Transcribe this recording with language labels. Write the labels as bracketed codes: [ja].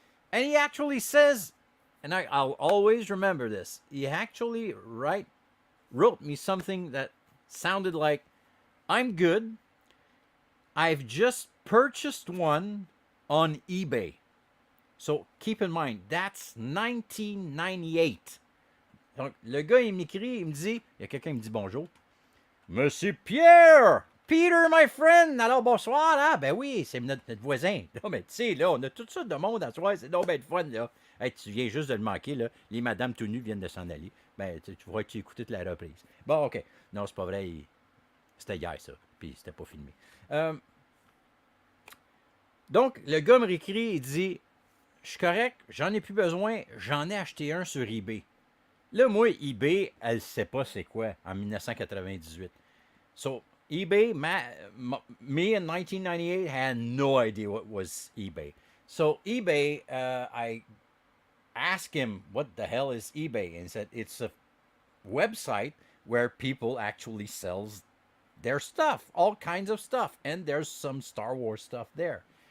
[en] And he actually says, and I'll always remember this, he actually wrote me something that sounded like, "I'm good. I've just purchased one on eBay." So keep in mind, that's 1998. [fr] Donc, le gars, il m'écrit, il me dit, il y a quelqu'un qui me dit bonjour. Monsieur Pierre! [en] Peter, my friend! [fr] Alors, bonsoir, hein? Ben oui, c'est notre voisin. Non, mais tu sais, là, on a tout ça de monde à soir, c'est donc ben de fun, là. Hey, tu viens juste de le manquer, là. Les madames tout nues viennent de s'en aller. Ben, tu vois que tu écoutais la reprise. Bon, OK. Non, c'est pas vrai. C'était hier, ça. Puis c'était pas filmé. Donc, le gars me réécrit, il dit, "Je suis correct, j'en ai plus besoin, j'en ai acheté un sur eBay." Là, moi, eBay, elle sait pas c'est quoi en 1998. [en] So, eBay, me in 1998 had no idea what was eBay. So, eBay, I asked him what the hell is eBay, and he said it's a website where people actually sells their stuff, all kinds of stuff, and there's some Star Wars stuff there.